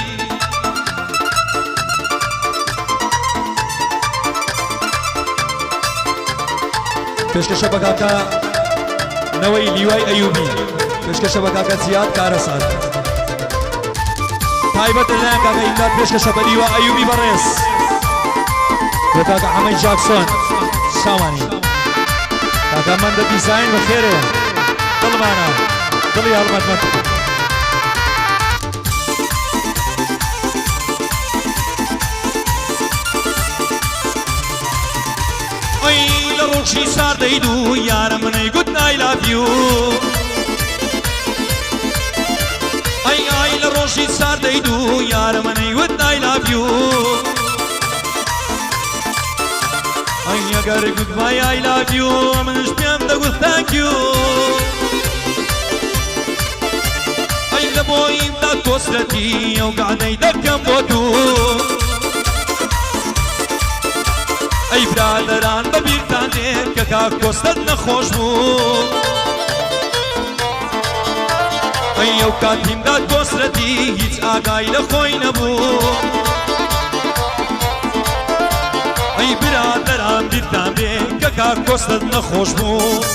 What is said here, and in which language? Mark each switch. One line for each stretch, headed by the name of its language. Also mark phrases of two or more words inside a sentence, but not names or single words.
Central Kurdish: پێشکەشە بە کاکە نەوەی لیوای ئەیوبی پێشکەشە بە کاکە زیاد کارەسات تایبەت لەلایەن کاکە ئیمداد پێشکەشە بە لیوا ئەیوبی بەڕێز بۆ کاکە حەمەید جاکسۆن شاوانی کاکە مەندە دیزاین بەخێرێ دڵمانە دڵی هەڵمەتمەند لە ڕۆژی ساردەید و یارە منەی گوت
English: I love you
Central Kurdish: ئای لە ڕۆژی ساردەید و یارە منەی گوت
English: I love you
Central Kurdish: ئەگەر گوتمای
English: I love you
Central Kurdish: منش پێم دەگوت
English: thank you
Central Kurdish: لە بۆیمدا کۆسرەتی ئەو گعدەی دەکەم بۆ دوو ئەی برادەران بەبیرتان دێ کە کاک کۆستەت نەخۆش بوو ئەو کاتیمدا کۆسرەتی هیچ ئاگای لە خۆی نەبوو ئەی برادەران بیرتان بێ کە کاک کۆستەت نەخۆش بوو